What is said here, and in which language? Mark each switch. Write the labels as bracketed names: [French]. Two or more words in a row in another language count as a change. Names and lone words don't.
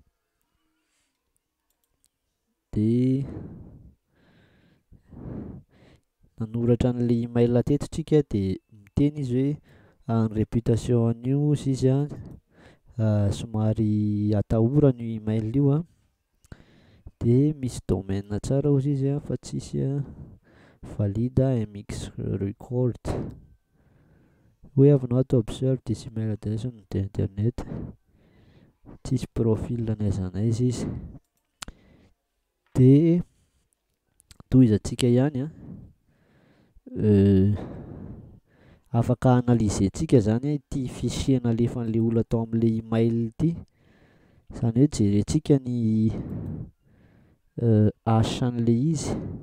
[Malagasy] de nanoratra an'le email teto tsika de miteny izy hoe ny réputation an'io izy somary atahorana io email io de misy domaine tsara ozy izy fa tsisy valide [English] MX record. We have not observed this email address on the internet. [Malagasy] Tsisy profil n'aiza n'aiza izy de tohizantsika ihany afaka analysentsika zany ity fichier nalefan'le olona tao amin'le email ity zany hoe jerentsika ny hash an'le izy